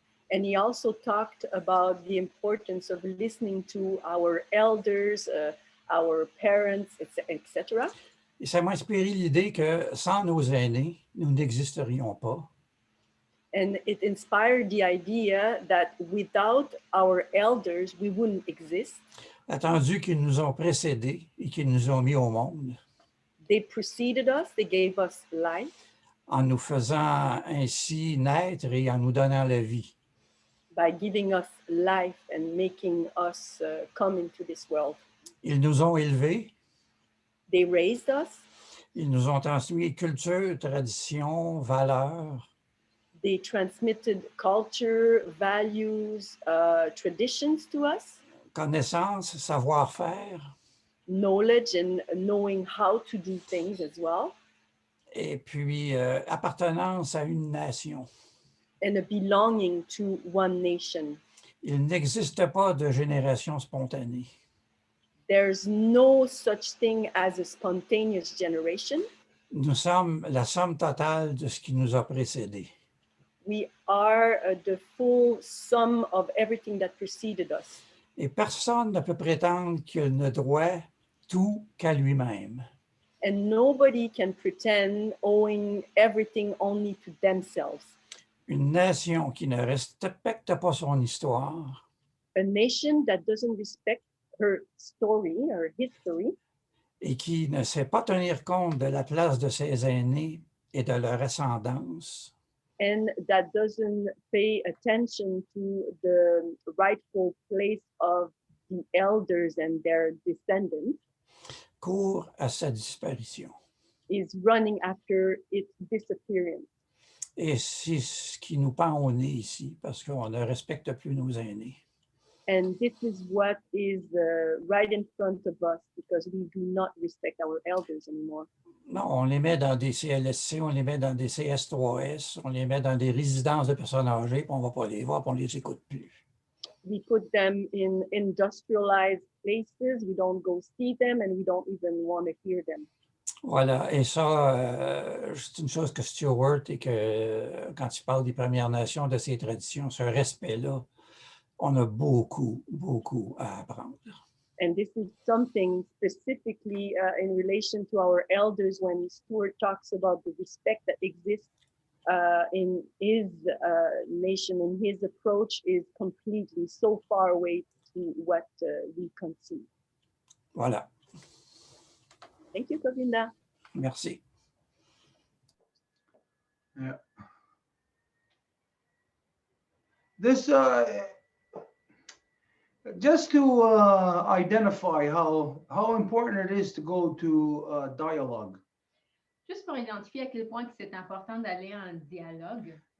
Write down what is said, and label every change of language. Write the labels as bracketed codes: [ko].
[en] And he also talked about the importance of listening to our elders, our parents, etc. [fr] Et ça m'a inspiré l'idée que sans nos aînés, nous n'existerions pas. [en] And it inspired the idea that without our elders, we wouldn't exist. [fr] Attendu qu'ils nous ont précédés et qu'ils nous ont mis au monde. [en] They preceded us, they gave us life. [fr] En nous faisant ainsi naître et en nous donnant la vie. [en] By giving us life and making us come into this world. [fr] Ils nous ont élevés. [en] They raised us. [fr] Ils nous ont transmis culture, tradition, valeurs. [en] They transmitted culture, values, traditions to us. [fr] Connaissance, savoir-faire. [en] Knowledge and knowing how to do things as well. [fr] Et puis, appartenance à une nation. [en] And a belonging to one nation. [fr] Il n'existe pas de génération spontanée. [en] There's no such thing as a spontaneous generation. [fr] Nous sommes la somme totale de ce qui nous a précédés. [en] We are the full sum of everything that preceded us. [fr] Et personne ne peut prétendre qu'il ne doit tout qu'à lui-même. [en] And nobody can pretend owing everything only to themselves. [fr] Une nation qui ne respecte pas son histoire. [en] A nation that doesn't respect her story, her history. [fr] Et qui ne sait pas tenir compte de la place de ses aînés et de leur ascendance. [en] And that doesn't pay attention to the rightful place of the elders and their descendants. [fr] Court à sa disparition. [en] Is running after its disappearance. [fr] Et c'est ce qui nous pend au nez ici, parce qu'on ne respecte plus nos aînés. [en] And this is what is right in front of us, because we do not respect our elders anymore. [fr] Non, on les met dans des CLSC, on les met dans des CS3S, on les met dans des résidences de personnes âgées, puis on ne va pas les voir, puis on ne les écoute plus. [en] We put them in industrialized places, we don't go see them, and we don't even want to hear them. [fr] Voilà, et ça, c'est une chose que Stuart, et que quand il parle des Premières Nations, de ces traditions, ce respect-là, on a beaucoup, beaucoup à apprendre. [en] And this is something specifically in relation to our elders when Stuart talks about the respect that exists in his nation, and his approach is completely so far away to what we conceive. [fr] Voilà. [en] Thank you, Govinda. [fr] Merci. [en] Yeah. This just to identify how important it is to go to dialogue. [fr] Juste pour identifier à quel point que c'est important d'aller en dialogue.